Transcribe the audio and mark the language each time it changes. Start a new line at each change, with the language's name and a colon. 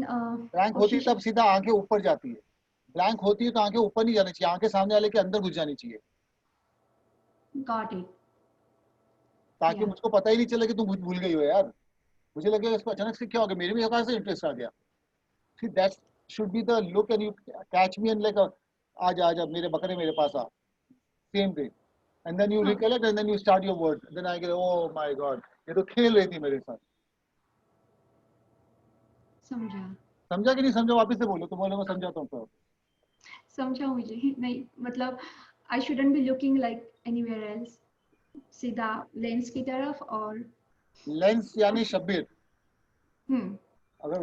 Hindi: Blank होती है कोशिश। तब सीधा आंखें ऊपर जाती है। ब्लैंक होती है तो आंखें ऊपर नहीं जानी चाहिए, आंखें सामने वाले के अंदर घुस जानी चाहिए,
English: Got it.
Hindi: ताकि या, मुझको पता ही नहीं चले कि तुम भूल गई हो यार। मुझे लगेगा इसको अचानक से क्या हो गया, मेरे में कहाँ से इंटरेस्ट आ गया।
English: See, that should be the look, and you catch me and like,
Hindi: आजा आजा मेरे बकरे मेरे पास आ,
English: same thing, and then you
Hindi: हाँ,
English: recollect and then you start your word, then I get, oh my god,
Hindi: ये तो खेल रही थी मेरे साथ। समझा। समझा कि नहीं समझा? वापस से बोलो तो बोलो, मैं समझाता हूँ। तो समझा मुझे नहीं, मतलब
English: I shouldn't be looking like anywhere else,
Hindi: सीधा लेंस की तरफ। और लेंस यानी शब्बीर। हम्म। अगर